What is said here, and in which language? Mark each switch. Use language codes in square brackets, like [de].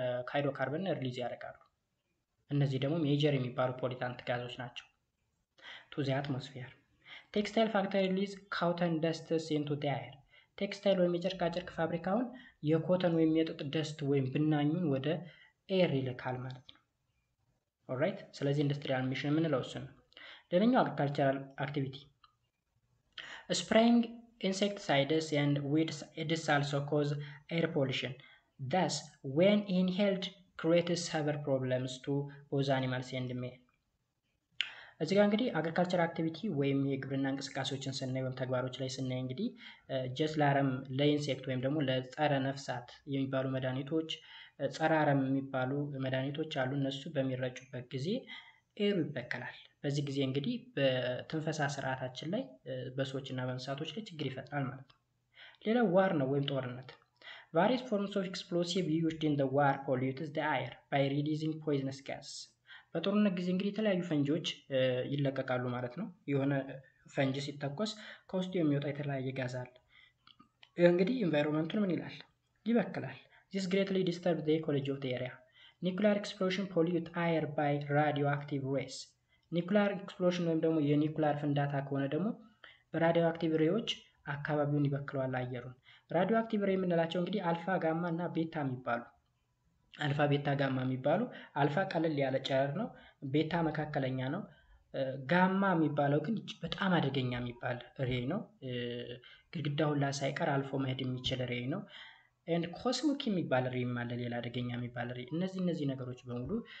[am] ሃይድሮካርበን ሪሊዝ ያደርጋሉ። እነዚህ ደግሞ ሜጀር የሚባሉ ፖሊታንት ጋዞች ናቸው። [en] ቱ ዘ አትሞስፌር ቴክስታይል ፋክተሪ ሪሊዝ ካውተን ደስትስ ኢንቱ ዘ ኤር [am] ቴክስታይል ወይም የጨርቃጨርቅ ፋብሪካውን የኮተን ወይም የጥጥ ደስት ወይም ብናኙን ወደ ኤር ይልካል ማለት ነው። ኦልራይት። ስለዚህ ኢንዱስትሪያል ኢሚሽን የምንለው እሱ ነው። ሌላኛው አግሪካልቸራል አክቲቪቲ ስፕሬይንግ [en] insecticides and weeds also cause air pollution. Thus, when inhaled, creates severe problems to both animals and men. [am] እዚህ ጋር እንግዲህ አግሪካልቸር አክቲቪቲ ወይም የግብርና እንቅስቃሴዎችን ስናይ ወይም ተግባሮች ላይ ስናይ እንግዲህ ጀስት ለአረም ለኢንሴክት ወይም ደግሞ ለጸረ ነፍሳት የሚባሉ መድኃኒቶች፣ ጸረ አረም የሚባሉ መድኃኒቶች አሉ። እነሱ በሚረጩበት ጊዜ ኤሩ ይበከላል። በዚህ ጊዜ እንግዲህ በትንፈሳ ስርዓታችን ላይ በሰዎችና በእንስሳቶች ላይ ችግር ይፈጥራል ማለት ነው። ሌላው ዋር ነው ወይም ጦርነት። [en] various forms of explosive used in the war pollutes the air by releasing poisonous gas. [am] በጦርነት ጊዜ እንግዲህ የተለያዩ ፈንጂዎች ይለቀቃሉ ማለት ነው። የሆነ ፈንጂ ሲተኮስ ከውስጡ የሚወጣ የተለያየ ጋዝ አለ። እንግዲህ ኢንቫይሮንመንቱን ምን ይላል? ይበክላል። [en] this greatly disturbs the ecology of the area. nuclear explosion pollute air by radioactive rays. [am] ኒኩሊር ኤክስፕሎሽን ወይም ደግሞ የኒኩሊር ፍንዳታ ከሆነ ደግሞ በራዲዮ አክቲቭ ሬዎች አካባቢውን ይበክለዋል አየሩን። ራዲዮ አክቲቭ ሬ የምንላቸው እንግዲህ አልፋ ጋማ እና ቤታ የሚባሉ አልፋ ቤታ ጋማ የሚባሉ አልፋ ቀለል ያለ ጨረር ነው፣ ቤታ መካከለኛ ነው፣ ጋማ የሚባለው ግን በጣም አደገኛ የሚባል ሬ ነው። ግድግዳው ላይ ሳይቀር አልፎ መሄድ የሚችል ሬ ነው። and ኮስሚክ የሚባል ሬ ማለት ሌላ አደገኛ የሚባል ሬ። እነዚህ ነገሮች በሙሉ